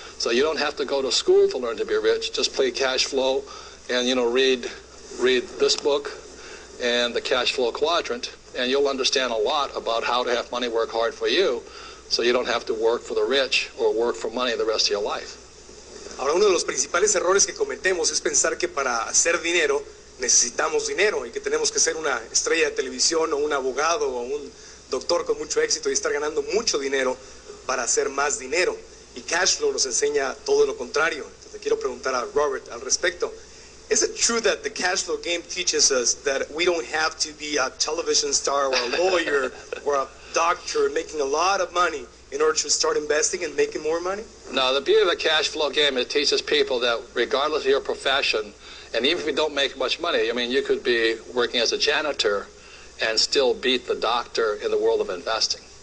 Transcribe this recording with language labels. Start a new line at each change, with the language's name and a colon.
English: So you don't have to go to school to learn to be rich. Just play cash flow, and read this book and the cash flow quadrant, and you'll understand a lot about how to have money work hard for you, so you don't have to work for the rich or work for money the rest of your life.
Spanish: Ahora, uno de los principales errores que cometemos es pensar que para hacer dinero necesitamos dinero y que tenemos que ser una estrella de televisión o un abogado o un doctor con mucho éxito y estar ganando mucho dinero para hacer más dinero. Y cash flow nos enseña todo lo contrario. Le quiero preguntar a Robert al respecto.
English: Is it true that the cash flow game teaches us that we don't have to be a television star or a lawyer or a doctor making a lot of money in order to start investing and making more money? No, the beauty of the cash flow game, it teaches people that regardless of your profession, and even if you don't make much money, I mean, you could be working as a janitor and still beat the doctor in the world of investing.